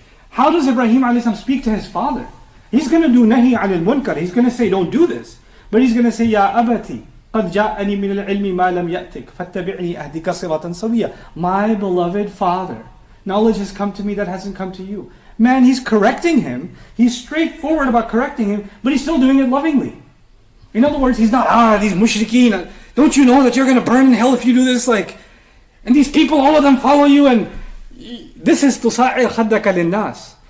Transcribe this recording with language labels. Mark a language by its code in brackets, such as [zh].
[en] How does Ibrahim a.s. speak to his father? He's going to do nahi anil munkar. He's going to say, don't do this. But he's going to say, [ar] Ya abati, قَدْ جَاءَنِي مِنَ الْعِلْمِ مَا لَمْ يَأْتِكَ فَاتَّبِعْنِي أَهْدِكَ صِرَاطًا سَوِيًّا. [en] My beloved father, knowledge has come to me that hasn't come to you. Man, he's correcting him. He's straightforward about correcting him, but he's still doing it lovingly. In other words, he's not, these mushrikeen, don't you know that you're going to burn in hell if you do this? And these people, all of them follow you, and this is [ar] تُصَعِّرْ خَدَّكَ لِلنَّاسِ.